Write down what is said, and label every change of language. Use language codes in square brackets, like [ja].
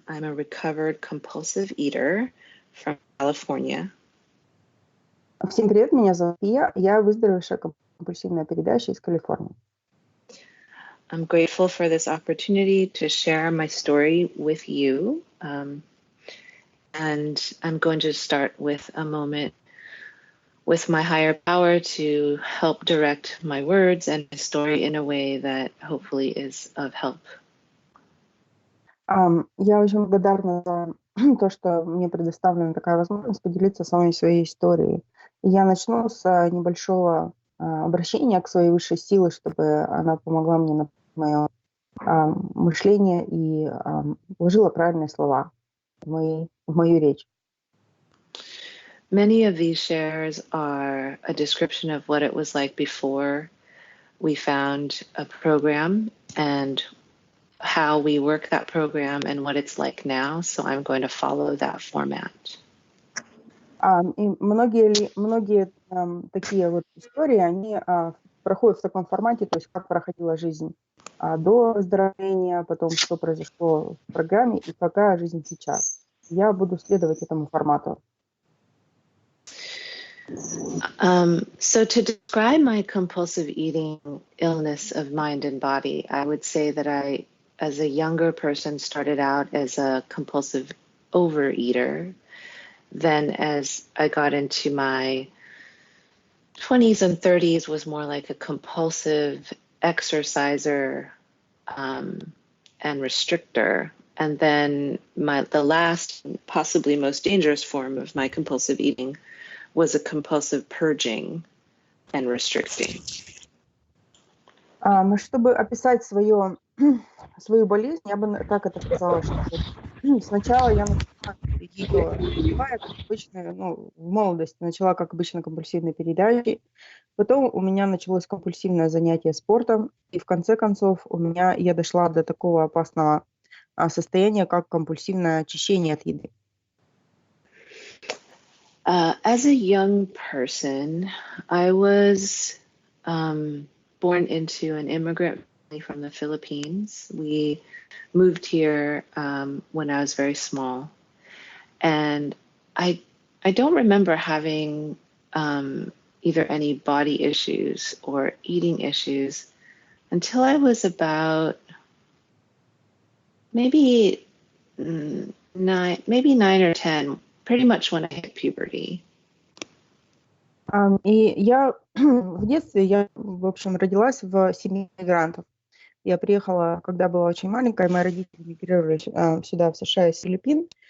[en] I'm a recovered compulsive eater from California. [ru] Всем привет, меня зовут Пия, я выздоровевшая компульсивная переедащая из Калифорнии. [en] I'm grateful for this opportunity to share my story with you. And I'm going to start with a moment with my higher power to help direct my words and my story in a way that hopefully is of help. [ru] Я очень благодарна за то, что мне предоставлена такая возможность поделиться с вами своей историей. И я начну с небольшого обращения к своей высшей силе, чтобы она помогла мне на мое мышление и вложила правильные слова в мою речь. [en] Many of these shares are a description of what it was like before we found a program and how we work that program and what it's like now. So I'm going to follow that format. [ru] И многие такие вот истории, они проходят в таком формате, то есть как проходила жизнь до выздоровления, потом что произошло в программе и какая жизнь сейчас. Я буду следовать этому формату. [en] So to describe my compulsive eating illness of mind and body, I would say that I, as a younger person, started out as a compulsive overeater. Then as I got into my 20s and 30s, was more like a compulsive exerciser and restrictor. And then the last, possibly most dangerous form of my compulsive eating was a compulsive purging and restricting. [ru] Чтобы описать свою болезнь, я бы так это сказала, что сначала я начала ее, как обычно, в молодости начала как обычно компульсивной передачей, потом у меня началось компульсивное занятие спортом, и в конце концов я дошла до такого опасного состояния, как компульсивное очищение от еды. [en] As a young person, I was born into an immigrant family from the Philippines. We moved here when I was very small. And I don't remember having either any body issues or eating issues until I was about maybe 9 or 10, pretty much when I hit puberty. [ru] И я в детстве, в общем, родилась в семье мигрантов. Я приехала, когда была очень маленькая, мои родители мигрировали сюда, в США, из Филиппин.